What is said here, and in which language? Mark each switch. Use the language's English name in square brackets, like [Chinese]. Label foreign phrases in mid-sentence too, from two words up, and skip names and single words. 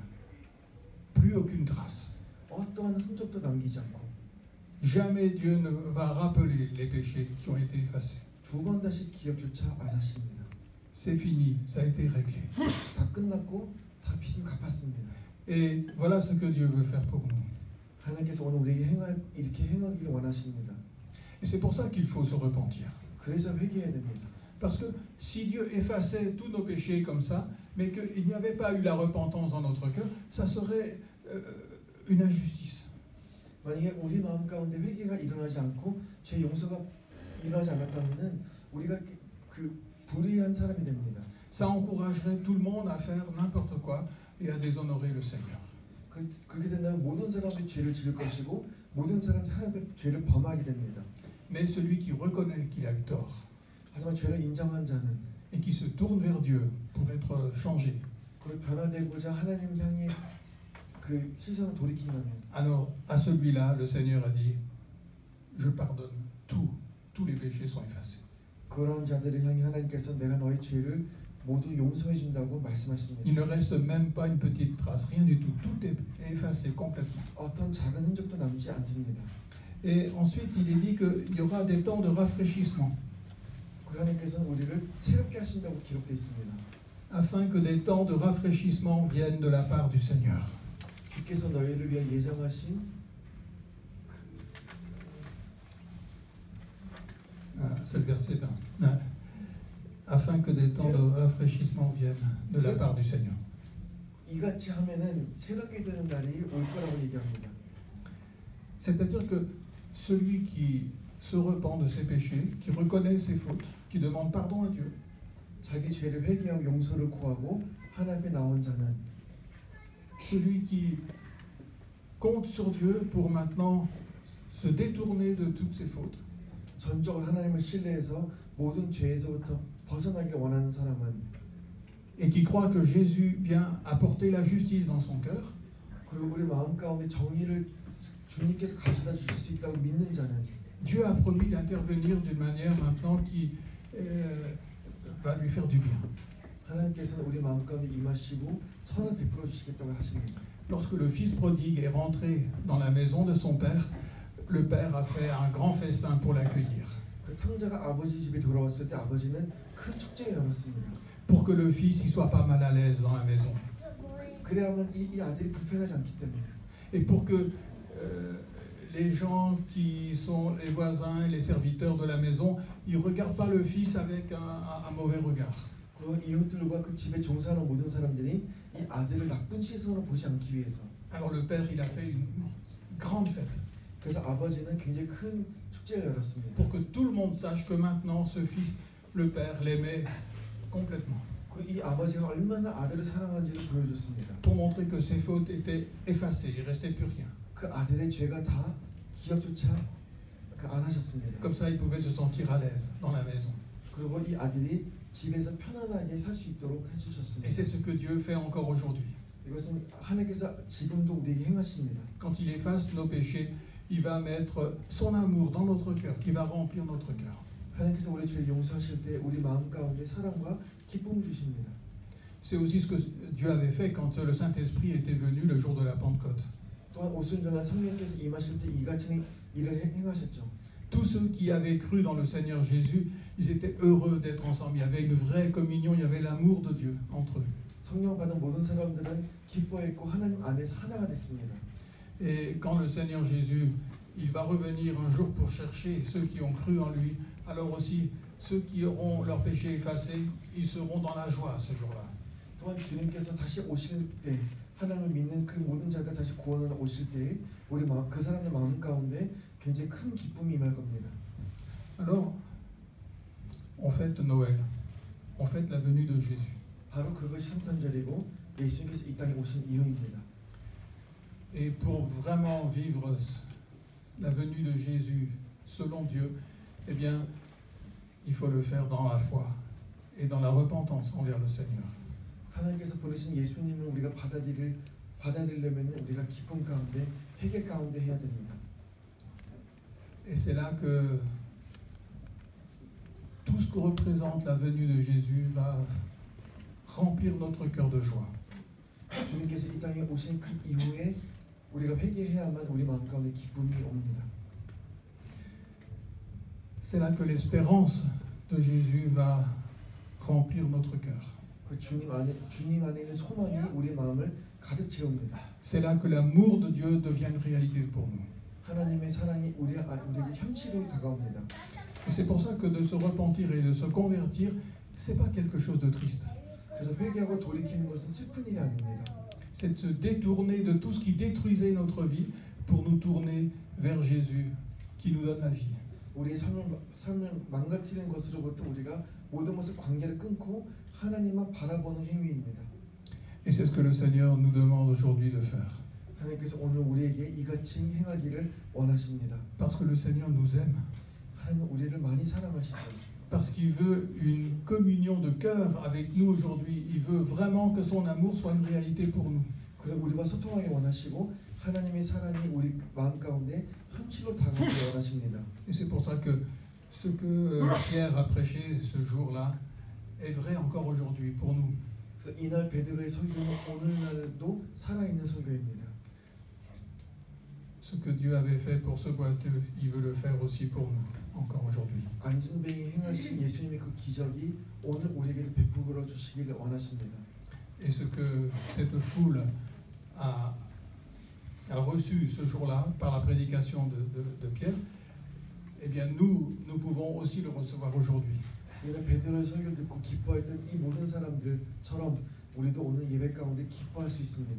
[French] Plus aucune trace. [Korean] 어떠한 흔적도 남기지 않고 [French] Jamais Dieu ne va rappeler les péchés qui ont été effacés. [Korean] 두 번 다시 기억조차 안 하십니다. [French] C'est fini, ça a été réglé. [Korean] 다 끝났고 다 빚은 갚았습니다. [French] Et voilà ce que Dieu veut faire pour nous. [Korean] 하나님께서 오늘 우리에게 이렇게 행하기를 원하십니다. [French] Et c'est pour ça qu'il faut se repentir. [Korean] 그래서 회개해야 됩니다. [French] Parce que si Dieu effaçait tous nos péchés comme ça, mais qu'il n'y avait pas eu la repentance dans notre cœur, ça serait une injustice. [Korean] 만약에 우리 마음 가운데 회개가 일어나지 않고 죄 용서가 일어나지 않았다면은 우리가 그 불의한 사람이 됩니다. [French] Ça encouragerait tout le monde à faire n'importe quoi et à déshonorer le Seigneur. [Korean] 그렇게 된다면 모든 사람들이 죄를 지을 것이고 모든 사람들이 하나님의 죄를 범하게 됩니다. [French] Mais celui qui reconnaît qu'il a eu tort [Korean] 하지만 죄를 인정한 자는 [French] et qui se tourne vers Dieu pour être changé, [Korean] 그걸 변화되고자 하나님 향해 그 시선을 돌이킨다면 [French] alors à celui-là, le Seigneur a dit, je pardonne tout, tous les péchés sont effacés. [Korean] 그런 자들을 향해 하나님께서 내가 너희 죄를 모두 용서해 준다고 말씀하십니다. [French] Il ne reste même pas une petite trace, rien du tout, tout est effacé complètement. [Korean] 어떤 작은 흔적도 남지 않습니다. [French] Et ensuite, il est dit qu'il y aura des temps de rafraîchissement, [Korean] 하나님께서는 우리를 새롭게 하신다고 기록되어 있습니다. [French] afin que des temps de rafraîchissement viennent de la part du Seigneur. [Korean] 주께서 너희를 위해 예정하신 [French] C'est le verset 20. Afin que des temps de rafraîchissement viennent de la part du Seigneur. [Korean] 이같이 하면은 새롭게 되는 날이 올 거라고 얘기합니다. [French] C'est-à-dire que celui qui se repent de ses péchés, qui reconnaît ses fautes, qui demande pardon à Dieu, [Korean] 자기 죄를 회개하고 용서를 구하고 하나님 앞에 나온 자는 [French] celui qui compte sur Dieu pour maintenant se détourner de toutes ses fautes, [Korean] 전적으로 하나님을 신뢰해서 모든 죄에서부터 벗어나기를 원하는 사람은 [French] et qui croit que Jésus vient apporter la justice dans son cœur, [Korean] 그리고 우리 마음 가운데 정의를 주님께서 가져다 주실 수 있다고 믿는 자는 [French] Dieu a promis d'intervenir d'une manière maintenant qui va lui faire du bien. [Korean] 하나님께서는 우리 마음 가운데 임하시고 선을 베풀어 주시겠다고 하십니다. [French] Lorsque le fils prodigue est rentré dans la maison de son père, le père a fait un grand festin pour l'accueillir, [Korean] 그 탕자가 아버지 집에 돌아왔을 때 아버지는 큰 축제를 열었습니다. [French] pour que le fils ne soit pas mal à l'aise dans la maison, [Korean] 그래야만 이 아들이 불편하지 않기 때문에 [French] et pour que les gens qui sont les voisins et les serviteurs de la maison, ils ne regardent pas le fils avec un mauvais regard. [Korean] 그리고 이웃들과 그 집에 종사하는 모든 사람들이 이 아들을 나쁜 시선으로 보지 않기 위해서 [French] Alors le père, il a fait une grande fête, [Korean] 그래서 아버지는 굉장히 큰 축제를 열었습니다. [French] pour que tout le monde sache que maintenant ce fils, le père, l'aimait complètement, [Korean] 이 아버지가 얼마나 아들을 사랑하는지를 보여줬습니다. [French] pour montrer que ses fautes étaient effacées, il ne restait plus rien. [Korean] 그 아들의 죄가 다 기억조차 안 하셨습니다. [French] Comme ça, il pouvait se sentir à l'aise dans la maison. [Korean] 그리고 이 아들이 집에서 편안하게 살 수 있도록 [French] Et [Korean] 해주셨습니다. [French] c'est ce que Dieu fait encore aujourd'hui. [Korean] 이것은 하나님께서 지금도 우리에게 행하십니다. [French] Quand il efface nos péchés, il va mettre son amour dans notre cœur, qui va remplir notre cœur. [Korean] 하나님께서 우리 죄를 용서하실 때 우리 마음 가운데 사랑과 기쁨을 주십니다. [French] c'est aussi ce que Dieu avait fait quand le Saint-Esprit était venu le jour de la Pentecôte. [Korean] 또한 오순절날 성령께서 임하실 때 이같이 일을 행하셨죠. [French] Tous ceux qui avaient cru dans le Seigneur Jésus, ils étaient heureux d'être ensemble. Il y avait une vraie communion, il y avait l'amour de Dieu entre eux. [Korean] 성령 받은 모든 사람들은 기뻐했고 하나님 안에서 하나가 됐습니다. [French] Et quand le Seigneur Jésus, il va revenir un jour pour chercher ceux qui ont cru en lui, alors aussi ceux qui auront leurs péchés effacés, ils seront dans la joie ce jour-là. [Korean] 또한 주님께서 다시 오실 때 하나님을 믿는 그 모든 자들 다시 구원하러 오실 때 우리 그 사람의 마음 가운데 굉장히 큰 기쁨이 임할 겁니다. [French] Alors, on fête Noël, on fête la venue de Jésus. [Korean] 바로 그것이 성탄절이고 예수님께서 이 땅에 오신 이유입니다. [French] Et pour vraiment vivre la venue de Jésus selon Dieu, eh bien, il faut le faire dans la foi et dans la repentance envers le Seigneur. [Korean] 하나님께서 보내신 예수님을 우리가 받아들이려면 우리가 기쁨 가운데 회개 가운데 해야 됩니다. [French] Et c'est là que tout ce que représente la venue de Jésus va remplir notre cœur de joie. [Korean] 주님께서 이 땅에 오신 그 이후에 우리가 회개해야만 우리 마음 가운데 기쁨이 옵니다. [French] C'est là que l'espérance de Jésus va remplir notre cœur. [Korean] 그 주님 안에 있는 소망이 우리 마음을 가득 채웁니다. [French] C'est là que l'amour de Dieu devient une réalité pour nous. [Korean] 하나님의 사랑이 우리에게 현실로 다가옵니다. [French] Et c'est pour ça que de se repentir et de se convertir, c'est pas quelque chose de triste. [Korean] 그래서 회개하고 돌이키는 것은 슬픈 일이 아닙니다. [French] C'est de se détourner de tout ce qui détruisait notre vie pour nous tourner vers Jésus qui nous donne la vie. [Korean] 우리의 삶을 망가뜨리는 것으로부터 우리가 모든 것을 관계를 끊고 하나님만 바라보는 행위입니다. [French] Et c'est ce que le Seigneur nous demande aujourd'hui de faire. [Korean] 하나님께서 오늘 우리에게 이같이 행하기를 원하십니다. [French] Parce que le Seigneur nous aime. [Korean] 하나님은 우리를 많이 사랑하시죠. [French] Parce qu'il veut une communion de cœur avec nous aujourd'hui. Il veut vraiment que son amour soit une réalité pour nous. [Korean] 그리고 우리와 소통하기 원하시고 하나님의 사랑이 우리 마음 가운데 현실로 다가오기 원하십니다. [French] Et c'est pour ça que ce que Pierre a prêché ce jour-là est vrai encore aujourd'hui pour nous. [Korean] 그래서 이날 베드로의 설교는 오늘날도 살아있는 설교입니다. [French] Ce que Dieu avait fait pour ce boiteux, il veut le faire aussi pour nous, encore aujourd'hui. [Korean] 안진뱅이 행하신 예수님의 그 기적이 오늘 우리에게 베풀어 주시기를 원하십니다. [French] Et ce que cette foule a reçu ce jour-là par la prédication de Pierre, eh bien nous pouvons aussi le recevoir aujourd'hui. [Korean] 이날 베드로의 설교를 듣고 기뻐했던 이 모든 사람들처럼 우리도 오늘 예배 가운데 기뻐할 수 있습니다.